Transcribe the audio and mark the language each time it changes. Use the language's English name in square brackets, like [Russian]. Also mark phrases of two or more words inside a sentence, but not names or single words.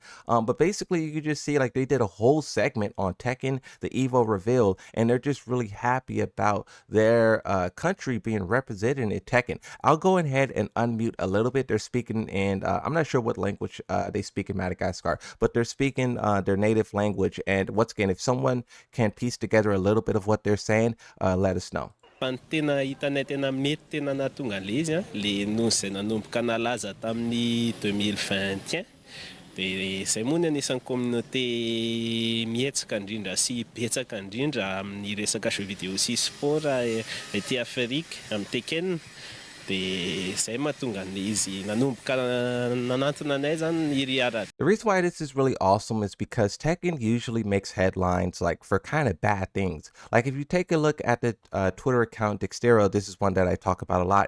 [English] But basically, you can just see they did a whole segment on Tekken, the Evo reveal, and they're just really happy about their country being represented in Tekken. I'll go ahead and unmute a little bit. They're speaking in, I'm not sure what language they speak in Madagascar, but they're speaking their native language. And once again, if someone can piece together a little bit of what they're saying, let us know. [Malagasy] Tena hitanay tena mety tena nahatonga le izy le nonsy zay nanomboka nalaza tamin'ny 2021 dia izay moa ny anisan'ny communauté mietsaka indrindra sy betsaka indrindra amin'ny resaka [French] jeux vidéo [Malagasy] sy sport ety Afrique amin'ny Tekken. [English] The reason why this is really awesome is because Tekken usually makes headlines for kind of bad things. If you take a look at the Twitter account Dextero, this is one that I talk about a lot.